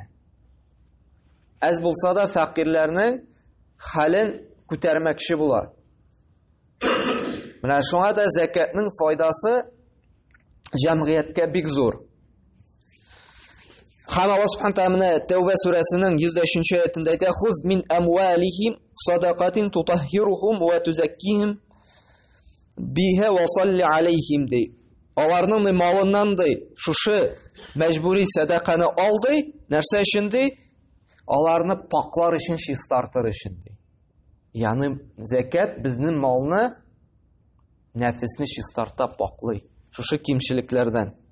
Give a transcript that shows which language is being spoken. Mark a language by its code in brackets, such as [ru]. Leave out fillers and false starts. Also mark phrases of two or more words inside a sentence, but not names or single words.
[tt] Әз булса да фақирларның хәлен күтәрмәкче була. Менә шуңа да зәкатның файдасы җәмгыятькә бик зур. [ar] Һәм الله سبحانه تعالى [tt] Тәүбә сүрәсенең 103-нче аятында әйтә: [ar] "خذ من أموالهم صدقة تطهرهم وتزكيهم بها وصل عليهم" ди. [tt] Аларның малыннан ди, шушы мәҗбүри садақаны алды, нәрсә өчен ди? Аларны паклар өчен, чистартыр өчен ди. Ягъни зәкат безнең малны, нәфесне чистарта, паклый, шушы кимчелекләрдән.